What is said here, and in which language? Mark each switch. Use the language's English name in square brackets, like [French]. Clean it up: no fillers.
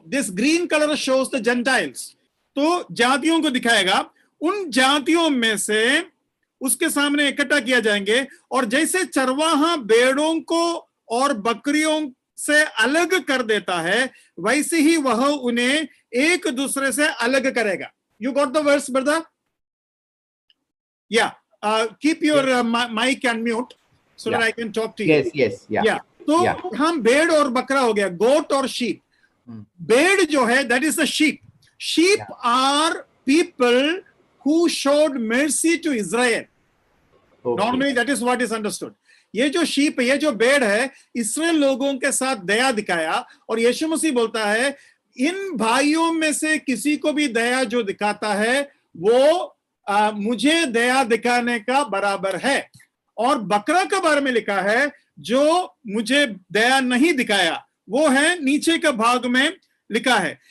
[English] This green colour shows the gentiles. [Hindi] तो जातियों को दिखाएगा, उन जातियों में से उसके सामने इकट्ठा किया जाएंगे। और जैसे चरवाहा भेड़ों को और बकरियों से अलग कर देता है, वैसे ही वह उन्हें एक दूसरे से अलग करेगा। [English] You got the words brother? या keep your mic and mute so that I can talk to you. Yes, yeah. [Hindi] तो हम भेड़ और बकरा हो गया, गोट और शीप। भेड़ जो है, [English] that is the sheep. Sheep are people who showed mercy to Israel. Normally that is what is understood. [Hindi] ये जो शीप, ये जो भेड़ है, इसराइल लोगों के साथ दया दिखाया। और यीशु मसीह बोलता है, इन भाइयों में से किसी को भी दया जो दिखाता है, वो मुझे दया दिखाने का बराबर है। और बकरा के बारे में लिखा है, जो मुझे दया नहीं दिखाया, वो है नीचे के भाग में लिखा है।